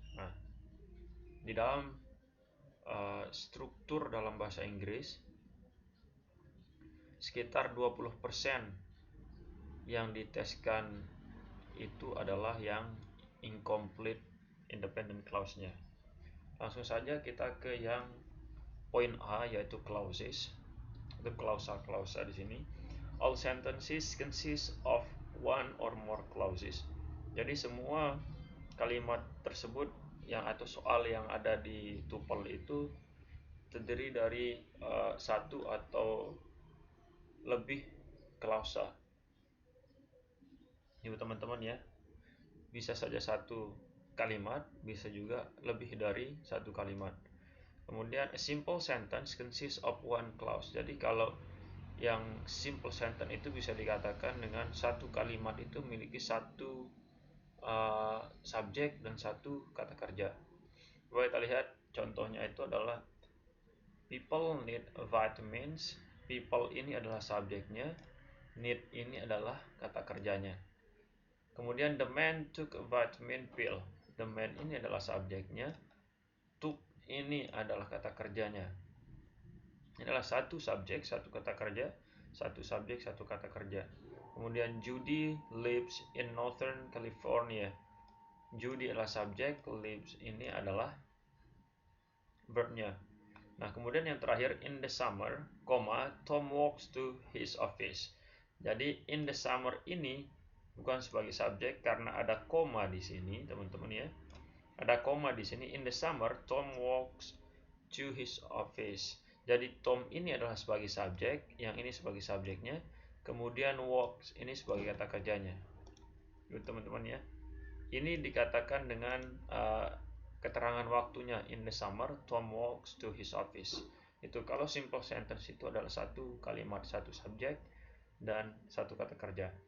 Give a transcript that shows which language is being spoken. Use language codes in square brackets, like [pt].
[id] Nah, di dalam struktur dalam bahasa Inggris, sekitar 20% yang diteskan itu adalah yang incomplete independent clause-nya. Langsung saja kita ke yang poin A, yaitu clauses. Itu klausa di sini. [en] All sentences consist of one or more clauses. [id] Jadi semua kalimat tersebut atau soal yang ada di tuple itu terdiri dari satu atau lebih klausa. Ini teman-teman ya, bisa saja satu kalimat, bisa juga lebih dari satu kalimat. [en] Kemudian a simple sentence consists of one clause. [id] Jadi kalau yang simple sentence itu bisa dikatakan dengan satu kalimat itu memiliki satu subjek dan satu kata kerja. Coba kita lihat contohnya, itu adalah [en] people need vitamins. [id] People ini adalah subjeknya, need ini adalah kata kerjanya. [en] Kemudian the man took a vitamin pill. [id] The man ini adalah subjeknya, took ini adalah kata kerjanya. Ini adalah satu subjek, satu kata kerja, satu subjek, satu kata kerja. [en] Kemudian Judy lives in Northern California. [id] Judy adalah subjek, lives ini adalah verbnya. Nah, kemudian yang terakhir [en] in the summer, Tom walks to his office. [id] Jadi [en] in the summer [id] ini bukan sebagai subjek karena ada koma di sini, teman-teman ya. Ada koma di sini. [en] In the summer, Tom walks to his office. [id] Jadi Tom ini adalah sebagai subjek, yang ini sebagai subjeknya. Kemudian walks ini sebagai kata kerjanya. Gitu teman-teman ya. Ini dikatakan dengan keterangan waktunya. [en] In the summer, Tom walks to his office. [id] Itu kalau simple sentence itu adalah satu kalimat, satu subjek dan satu kata kerja.